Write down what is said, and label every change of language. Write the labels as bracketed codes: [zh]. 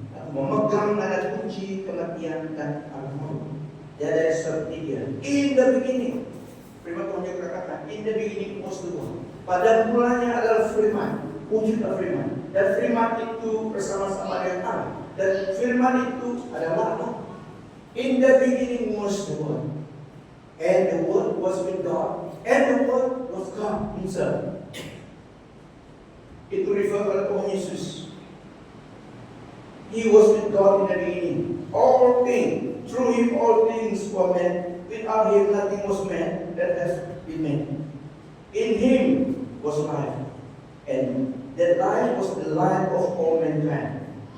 [id] Aku memegang nada kunci kematian dan al-maut. Tiada seperti dia. [en] In the beginning, [id] firman Tuhan yang katakan, [en] in the beginning was the Word. [id] Pada mulanya adalah firman, wujud firman. Dan firman itu bersama-sama dengan Allah. Dan firman itu adalah Allah. [en] In the beginning was the Word. And the Word was with God. And the Word was God Himself. [id] Itu refer pada Tuhan Yesus. [en] He was with God in the beginning. All things, through Him all things were made. Without Him nothing was made that has been made. In Him was life. And that life was the life of all mankind.